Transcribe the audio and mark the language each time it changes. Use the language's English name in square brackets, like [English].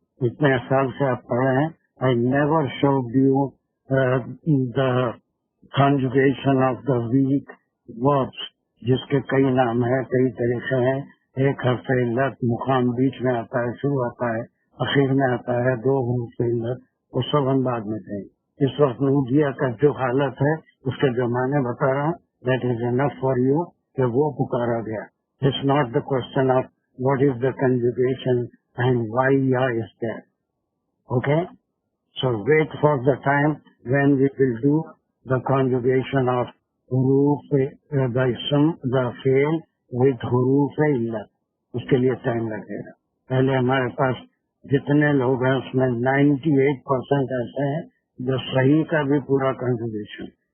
[Urdu] اتنے سال سے آپ پڑھے ہیں. [English] I never showed you the conjugation of the weak verbs [Urdu] جس کے کئی نام ہیں، کئی طریقے ہیں. ایک حرف علت مقام بیچ میں آتا ہے، شروع آتا ہے، اخیر میں آتا ہے. 2 حروف علت وہ سب ہم بعد میں دیں. اس وقت نودیا کا جو حالت ہے اس کے جو معنی بتا رہا ہوں [English] that is enough for you [Urdu] کہ وہ پکارا گیا. [English] It's not the question of what is the conjugation and why یا is that. Okay, so wait for the time when we will do the conjugation of حروف the اسم the فعل with حروف علت. [Urdu] اس کے لیے ٹائم لگے گا. پہلے ہمارے پاس جتنے لوگ ہیں اس میں 98% ایسے ہیں جو صحیح کا بھی پورا کنجوگیشن.